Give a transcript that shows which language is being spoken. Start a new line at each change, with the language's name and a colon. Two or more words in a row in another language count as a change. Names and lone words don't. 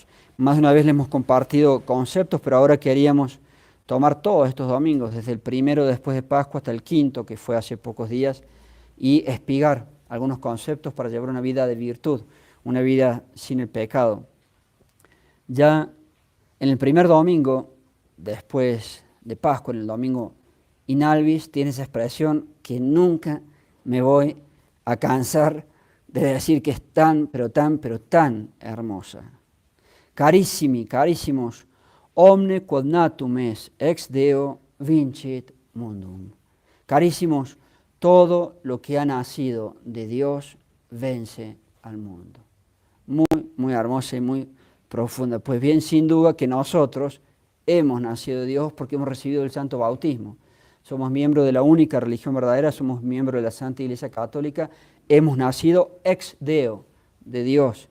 Spanish: Más de una vez le hemos compartido conceptos, pero ahora queríamos tomar todos estos domingos, desde el primero después de Pascua hasta el quinto, que fue hace pocos días, y espigar algunos conceptos para llevar una vida de virtud, una vida sin el pecado. Ya en el primer domingo, después de Pascua, en el domingo
Latin: in albis,
Spanish: tiene esa expresión que nunca me voy a cansar de decir que es tan hermosa.
Latin: Carissimi, carísimos, omne quod natum est ex Deo vincit mundum.
Spanish: Carísimos, todo lo que ha nacido de Dios vence al mundo. Muy hermosa y muy profunda. Pues bien, sin duda que nosotros hemos nacido de Dios porque hemos recibido el santo bautismo. Somos miembros de la única religión verdadera, somos miembros de la Santa Iglesia Católica, hemos nacido
Latin: ex Deo,
Spanish: de Dios.